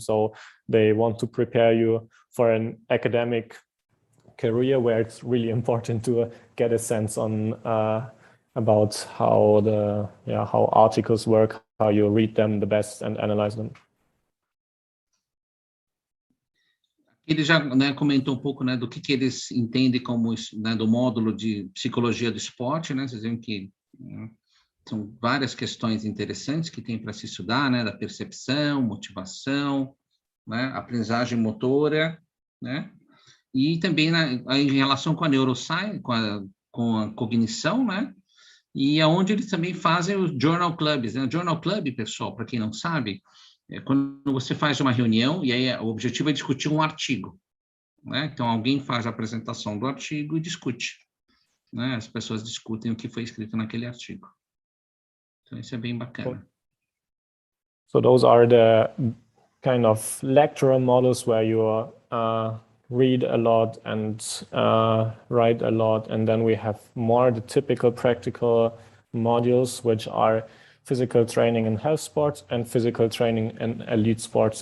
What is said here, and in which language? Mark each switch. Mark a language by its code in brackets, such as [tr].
[en] So they want to prepare you for an academic career where it's really important to get a sense on about how how articles work, how you read them the best and analyze them. [pt] Ele já, né, comentou um pouco, né, do que eles entendem como, né, do módulo de psicologia do esporte, né? Vocês veem que, né, são várias questões interessantes que tem para se estudar, né, da percepção, motivação, né, aprendizagem motora, né? E também, né, em relação com a neuroscience, com a cognição, né? E aonde eles também fazem os journal clubs, né? Journal club, pessoal, para quem não sabe, é quando você faz uma reunião e aí o objetivo é discutir um artigo, né? Então alguém faz a apresentação do artigo e discute, né? As pessoas discutem o que foi escrito naquele artigo. Então isso é bem bacana. [en] So those are the kind of lecture models where you read a lot and write a lot, and then we have more the typical practical modules, which are physical training in health sports and physical training in elite sports.